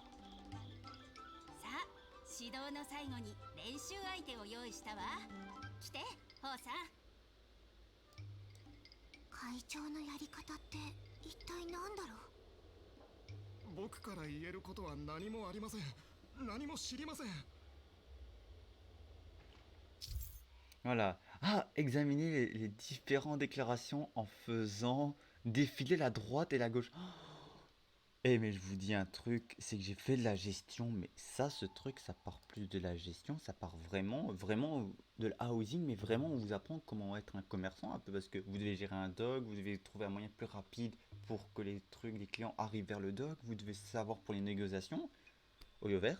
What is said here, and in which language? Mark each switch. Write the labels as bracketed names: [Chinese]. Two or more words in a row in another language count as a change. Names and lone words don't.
[Japanese] さあ、指導の最後に練習相手を用意したわ。来て、ホウさん。会長のやり方って一体何だろう。僕から言えることは何もありません。何も知りません。 [French] Voilà. Ah, examiner les différentes déclarations en faisant défiler la droite et la gauche. Eh mais je vous dis un truc, c'est que j'ai fait de la gestion, mais ça, ce truc, ça part plus de la gestion, ça part vraiment, vraiment de la housing, mais vraiment on vous apprend comment être un commerçant un peu, parce que vous devez gérer un dock, vous devez trouver un moyen plus rapide pour que les trucs, les clients arrivent vers le dock, vous devez savoir pour les négociations, au Yoverse.